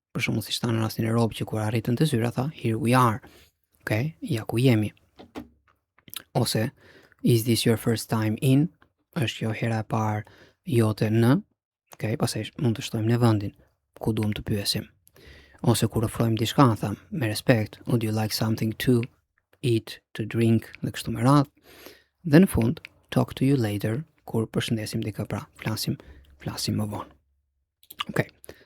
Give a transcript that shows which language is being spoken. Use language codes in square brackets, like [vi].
[sq] Për shembull siç thanë në rastin e Rob që kur arritën te zyra tha [en] here we are. [sq] Okay? Ja ku jemi. [en] Ose is this your first time in? [sq] Është jo hera e parë jote në, okay, pastaj mund të shtojmë në vendin ku duam të pyesim. Ose kur ofrojmë diçka, tham, me respekt, [en] would you like something to eat, to drink, [sq] dhe kështu me radhë. Dhe në fund, [en] talk to you later, [sq] kur përshëndesim dikë, pra flasim më vonë. Okay.